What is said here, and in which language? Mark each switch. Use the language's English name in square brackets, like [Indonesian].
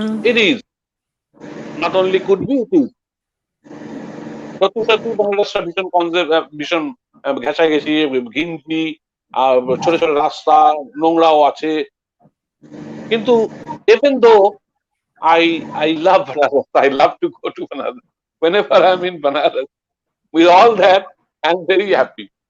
[English] It is not only could be, it is. [Bangla] সত্যি সত্যি বেনারসটা ভীষণ ঘেঁষাঘেঁষি, ঘিঞ্জি, ছোট ছোট রাস্তা, নোংরাও আছে, কিন্তু [English] even though I love Banaras, I love to go to Banaras. Whenever I'm in Banaras, with all that, I'm very happy.